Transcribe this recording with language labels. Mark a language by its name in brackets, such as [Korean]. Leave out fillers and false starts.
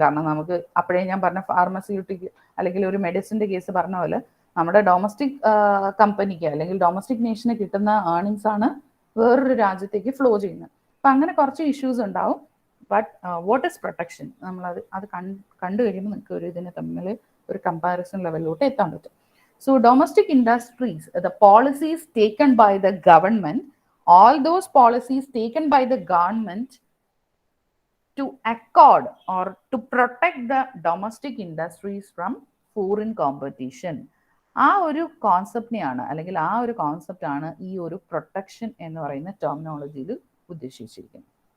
[Malayalam] കാരണം നമുക്ക് അപ്പോഴേ ഞാൻ പറഞ്ഞ ഫാർമസ്യൂട്ടിക് അല്ലെങ്കിൽ ഒരു മെഡിസിൻ്റെ കേസ് പറഞ്ഞ പോലെ നമ്മുടെ ഡൊമസ്റ്റിക് കമ്പനിക്ക് അല്ലെങ്കിൽ ഡൊമസ്റ്റിക് നേഷന് കിട്ടുന്ന ഏർണിങ്സ് ആണ് വേറൊരു രാജ്യത്തേക്ക് ഫ്ലോ ചെയ്യുന്നത്. അപ്പം അങ്ങനെ കുറച്ച് ഇഷ്യൂസ് ഉണ്ടാവും. [English] But what is protection? [Malayalam] നമ്മളത് കണ്ടു കഴിയുമ്പോൾ നിങ്ങൾക്ക് ഒരു ഇതിനെ തമ്മിൽ ഒരു കമ്പാരിസൺ ലെവലിലോട്ട് എത്താൻ പറ്റും. [English] So domestic industries, the policies taken by the government, all those policies taken by the government to accord or to protect the domestic industries from foreign competition. [Malayalam] ആ ഒരു കോൺസെപ്റ്റിനെയാണ് അല്ലെങ്കിൽ ആ ഒരു കോൺസെപ്റ്റാണ് ഈ ഒരു പ്രൊട്ടക്ഷൻ എന്ന് പറയുന്ന ടെർമിനോളജിയിൽ ഉദ്ദേശിച്ചിരിക്കുന്നത്.